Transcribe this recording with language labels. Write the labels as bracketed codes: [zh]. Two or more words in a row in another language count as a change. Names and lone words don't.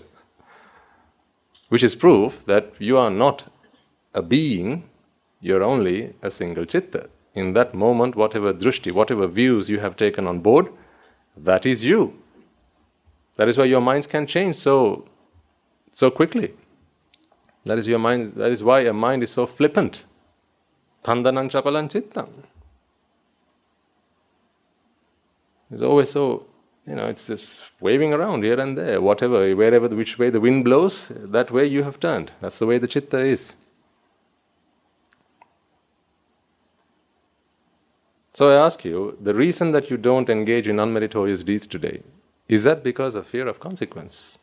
[en] Which is proof that you are not a being, you're only a single chitta. In that moment, whatever drushti, whatever views you have taken on board, that is you. That is why your minds can change so quickly. That is why a mind is so flippant. [pi] Thandanang chapalan chittam. [en] It's always so, it's just waving around here and there, which way the wind blows, that way you have turned. That's the way the chitta is. So I ask you, the reason that you don't engage in unmeritorious deeds today, is that because of fear of consequence?